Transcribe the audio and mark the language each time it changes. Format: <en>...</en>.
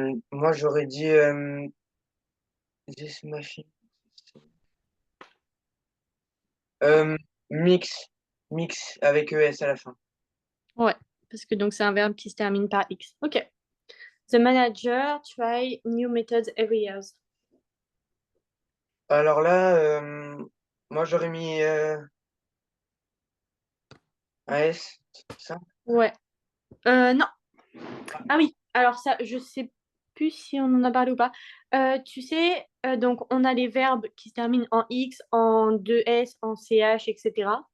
<fr>Moi j'aurais dit this machine. Euh, mix. Mix avec ES à la fin. Ouais, parce que donc c'est un verbe qui se termine par X. Ok.</fr> <en>The manager try new methods every year.</en> <fr>Alors là, moi j'aurais mis un S, ça. Ouais. Non. Ah oui. Alors ça, je sais plus si on en a parlé ou pas. Tu sais, donc on a les verbes qui se terminent en X, en 2S, en CH, etc.</fr>